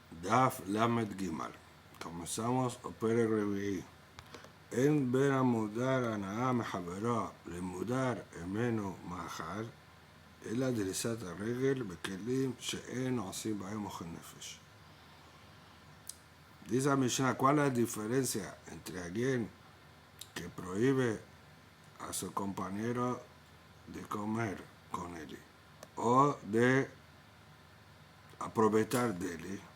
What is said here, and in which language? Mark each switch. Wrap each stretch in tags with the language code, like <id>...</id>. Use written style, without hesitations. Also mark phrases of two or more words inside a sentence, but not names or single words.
<he>דף למד גימל.</he> <es>Comenzamos o</es> <he>פרק רביעי. En בין המודר הנאה מחברו למודר ממנו מאכל, אלא דריסת הרגל בכלים שאין עושים בהם אוכל נפש.</he> <es>Dice la Mishnah, ¿cuál es la diferencia entre alguien que prohíbe a su compañero de comer con él o de aprovechar de él?</es>